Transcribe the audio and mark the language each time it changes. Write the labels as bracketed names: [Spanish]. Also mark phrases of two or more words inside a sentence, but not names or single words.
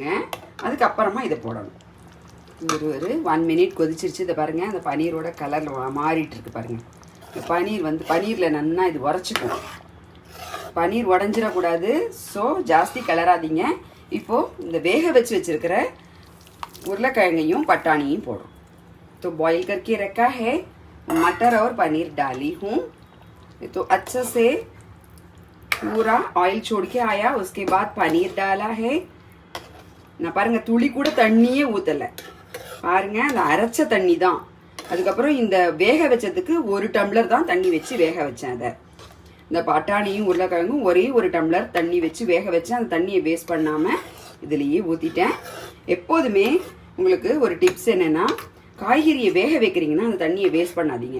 [Tamil] அதுக்கப்புறமா இதை போடணும். ஒரு 1 மினிட் கொதிச்சிருச்சு. இதை பாருங்கள், அந்த பன்னீரோட கலர் மாறிட்டுருக்கு பாருங்கள். இந்த பன்னீர் வந்து பன்னீரில் நல்லா இது உரைச்சிக்கும், பன்னீர் உடஞ்சிடக்கூடாது. ஸோ ஜாஸ்தி கிளறாதீங்க. இப்போது இந்த வேக வச்சுருக்கிற உருளைக்கிழங்கையும் பட்டாணியும் போடுறோம். [Hindi] तो बॉईल करके रखा है, मटर और पनीर डाली हूँ। तो अच्छे से पूरा ऑयल छोड़ के आया, उसके बाद पनीर डाला है. [Tamil] நான் பாருங்கள், துளி கூட தண்ணியே ஊற்றலை பாருங்கள், அந்த அரைச்ச தண்ணி தான். அதுக்கப்புறம் இந்த வேக வச்சதுக்கு 1 டம்ளர் தான் தண்ணி வச்சு வேக வச்சேன். அதை இந்த பட்டாணியும் உருளைக்கிழங்கும் ஒரே 1 டம்ளர் தண்ணி வச்சு வேக வச்சேன். அந்த தண்ணியை வேஸ்ட் பண்ணாமல் இதுலேயே ஊற்றிட்டேன். எப்போதுமே உங்களுக்கு ஒரு டிப்ஸ் என்னென்னா, காய்கறியை வேக வைக்கிறீங்கன்னா அந்த தண்ணியை வேஸ்ட் பண்ணாதீங்க.